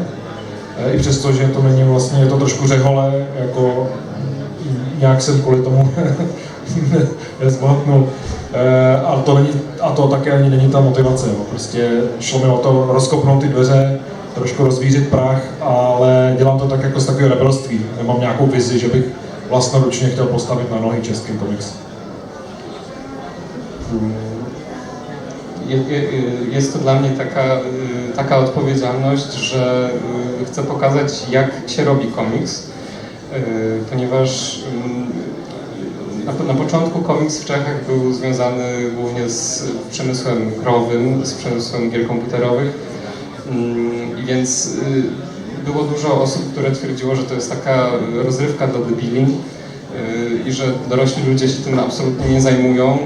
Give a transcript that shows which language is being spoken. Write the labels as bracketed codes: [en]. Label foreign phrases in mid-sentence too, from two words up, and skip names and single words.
[cs] I přesto, že to není vlastně, je to trošku řehole, jako nějak jsem kvůli tomu nezbohatnul. A to také ani není ta motivace. Jo. Prostě šlo mi o to rozkopnout ty dveře, trošku rozvířit prach, ale dělám to tak jako z takového rebelství. Nemám nějakou vizi, že bych vlastnoručně chtěl postavit na nohy český komiks. [pl] Jest to dla mnie taka odpowiedzialność, że chcę pokazać, jak się robi komiks, ponieważ na początku komiks w Czechach był związany głównie z przemysłem growym, z przemysłem gier komputerowych, i więc było dużo osób, które twierdziło, że to jest taka rozrywka dla debili i że dorośli ludzie się tym absolutnie nie zajmują.